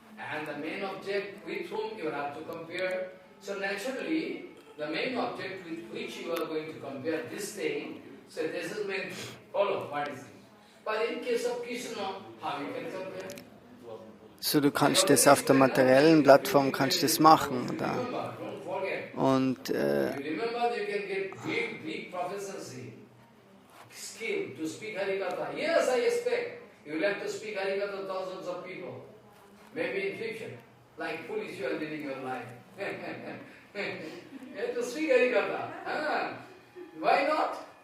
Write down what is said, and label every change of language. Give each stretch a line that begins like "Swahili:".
English: And the main object with whom you have to compare. So naturally, the main object with which you are going to compare this thing, so this is main thing. Follow what is it? But in case of Krishna, how you can compare?
German: So, du kannst das auf der materiellen Plattform kannst das machen, oder? Und
English: remember, you can get big proficiency, skill to speak Harikatha. Yes, I expect you will have to speak Harikatha to thousands of people. Maybe in future, like foolish you are living your life. You have to speak Harikatha. Why not?